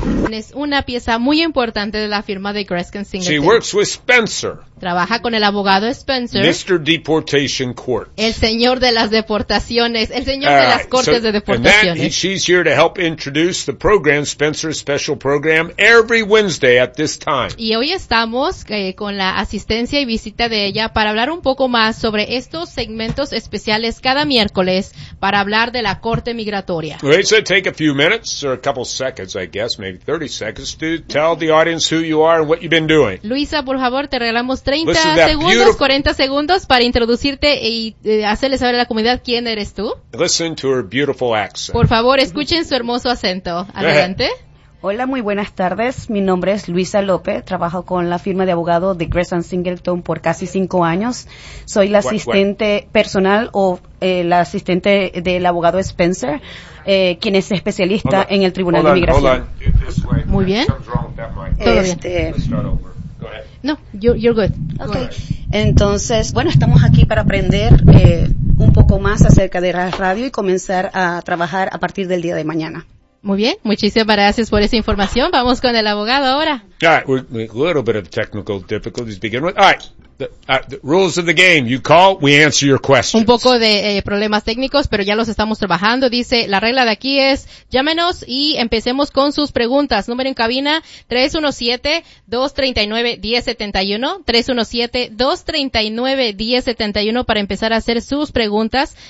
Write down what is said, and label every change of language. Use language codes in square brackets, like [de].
[es] Es una pieza muy importante de la firma de Gresken Singleton. [en] She works with Spencer. [es] Trabaja con el abogado Spencer. [en] Mr. Deportation Court. [es] El señor de las deportaciones. El señor de las cortes de deportaciones. [en] And she's here to help introduce the program, Spencer's special program, every Wednesday at this time. [es] Y hoy estamos con la asistencia y visita de ella para hablar un poco más sobre estos segmentos especiales cada miércoles para hablar de la corte migratoria. [en] Well, it's going to take a few minutes or a couple seconds, I guess, maybe 30 seconds to tell the audience who you are and what you've been doing. [es] Luisa, por favor, te regalamos 30 segundos, 40 segundos para introducirte y hacerle saber a la comunidad quién eres tú. [en] Listen to her beautiful accent. [es] Por favor, escuchen su hermoso acento. Adelante. Hola, muy buenas tardes. Mi nombre es Luisa López. Trabajo con la firma de abogado de Gresham Singleton por casi 5 años. Soy la asistente personal o la asistente del abogado Spencer, quien es especialista en el Tribunal de Inmigración. Muy bien. Todo bien. [en] No, you're good. Okay. [es] Entonces, bueno, estamos aquí para aprender un poco más acerca de la radio y comenzar a trabajar a partir del día de mañana. Muy bien, muchísimas gracias por esa información. Vamos con el abogado ahora. [en] All right, we're a little bit of technical difficulties to begin with. All right, the rules of the game. You call, we answer your questions. [es] Un poco de problemas técnicos, pero ya los estamos trabajando. Dice, la regla de aquí es, llámenos y empecemos con sus preguntas. Número en cabina, 317-239-1071. 317-239-1071 para empezar a hacer sus preguntas.